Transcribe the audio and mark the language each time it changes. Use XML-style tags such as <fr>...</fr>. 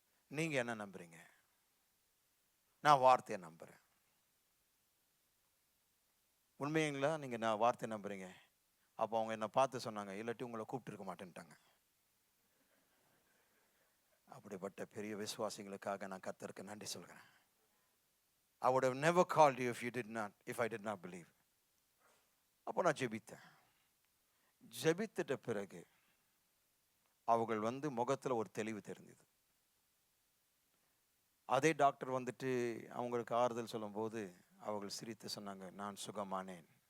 <ta>நீங்க என்ன நம்புறீங்க? நான் வார்த்தையை நம்புறேன். உண்மைங்களா? நீங்க நான் வார்த்தை நம்புறீங்க? அப்போ அவங்க என்னை பார்த்து சொன்னாங்க, இல்லாட்டி உங்களை கூப்பிட்டுருக்க மாட்டேன்ட்டாங்க. அப்படிப்பட்ட பெரிய விசுவாசிகளுக்காக நான் கர்த்தருக்கு நன்றி சொல்கிறேன்.</ta> <en>I would have never called you if I did not believe.</en> <ta>அப்போ நான் ஜெபித்தேன். ஜெபித்திட்ட பிறகு அவர்கள் முகத்தில் ஒரு தெளிவு தெரிந்தது. அதே டாக்டர் வந்துட்டு அவங்களுக்கு ஆறுதல் சொல்லும்போது அவர்கள் சிரித்து சொன்னாங்க, நான் சுகமானேன்.</ta>